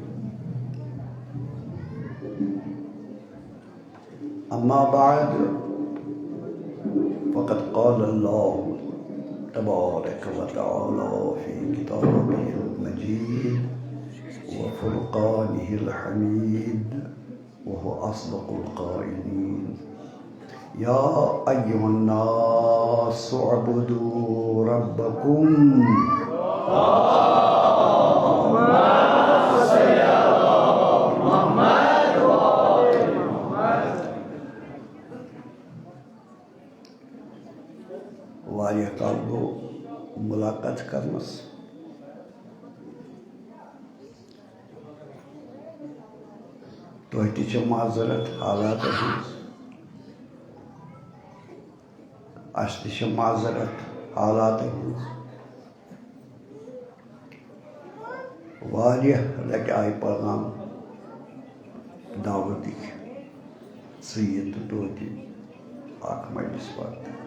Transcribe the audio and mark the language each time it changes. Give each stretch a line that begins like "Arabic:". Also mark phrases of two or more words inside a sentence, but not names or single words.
Arabic: أما بعد فقد قال الله تبارك وتعالى في كتابه المجيد وفرقانه الحميد وهو أصدق القائلين. يا أيها الناس اعبدوا ربكم
Kashmiri: واریاہ کال گوٚو مُلاقات کرنس تۄہہِ تہِ چھو معذرت حالاتن ہٕنٛز اَسہِ تہِ چھِ معذرت حالاتن ہٕنٛز واریاہ لٹہِ آیہِ پیغام دعوتٕکۍ ژٕ یہِ تہٕ توتہِ اکھ مجلس پتہٕ